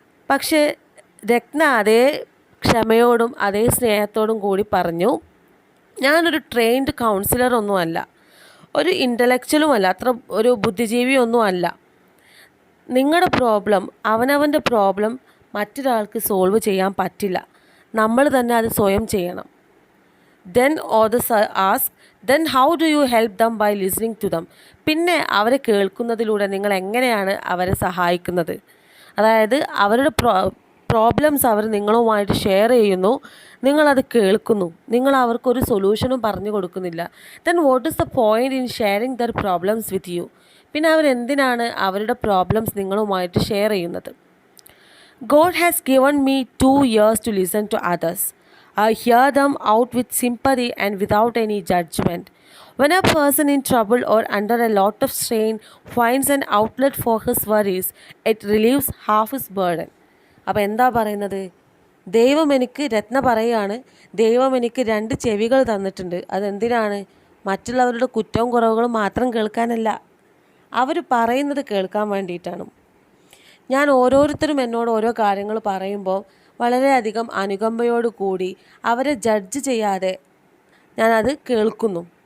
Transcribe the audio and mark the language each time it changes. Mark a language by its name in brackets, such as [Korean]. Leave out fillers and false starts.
[Malayalam] പക്ഷേ രത്ന അതേ ക്ഷമയോടും അതേ സ്നേഹത്തോടും കൂടി പറഞ്ഞു, ഞാനൊരു ട്രെയിൻഡ് കൗൺസിലറൊന്നുമല്ല, ഒരു ഇൻ്റലക്ച്വലുമല്ല, അത്ര ഒരു ബുദ്ധിജീവിയൊന്നും അല്ല. നിങ്ങളുടെ പ്രോബ്ലം, അവനവൻ്റെ പ്രോബ്ലം മറ്റൊരാൾക്ക് സോൾവ് ചെയ്യാൻ പറ്റില്ല. നമ്മൾ തന്നെ അത് സ്വയം ചെയ്യണം. [English] Then others ask, then how do you help them by listening to them? [Malayalam] പിന്നെ അവരെ കേൾക്കുന്നതിലൂടെ നിങ്ങൾ എങ്ങനെയാണ് അവരെ സഹായിക്കുന്നത്? അതായത് അവരുടെ പ്രോബ്ലംസ് അവർ നിങ്ങളുമായിട്ട് ഷെയർ ചെയ്യുന്നു, നിങ്ങളത് കേൾക്കുന്നു, നിങ്ങൾ അവർക്കൊരു സൊല്യൂഷനും പറഞ്ഞു കൊടുക്കുന്നില്ല. [English] Then what is the point in sharing their problems with you? [Malayalam] പിന്നെ അവരെന്തിനാണ് അവരുടെ പ്രോബ്ലംസ് നിങ്ങളുമായിട്ട് ഷെയർ ചെയ്യുന്നത്? [English] God has given me 2 ears to listen to others. I hear them out with sympathy and without any judgment. When a person in trouble or under a lot of strain finds an outlet for his worries, it relieves half his burden. [Malayalam] അപ്പോൾ എന്താ പറയുന്നത്? ദൈവം എനിക്ക് രത്ന പറയുകയാണ്, ദൈവം എനിക്ക് 2 ചെവികൾ തന്നിട്ടുണ്ട്. അതെന്തിനാണ്? മറ്റുള്ളവരുടെ കുറ്റവും കുറവുകളും മാത്രം കേൾക്കാനല്ല, അവർ പറയുന്നത് കേൾക്കാൻ വേണ്ടിയിട്ടാണ്. ഞാൻ ഓരോരുത്തരും എന്നോട് ഓരോ കാര്യങ്ങൾ പറയുമ്പോൾ വളരെയധികം അനുകമ്പയോട് കൂടി അവരെ ജഡ്ജ് ചെയ്യാതെ ഞാനത് കേൾക്കുന്നു.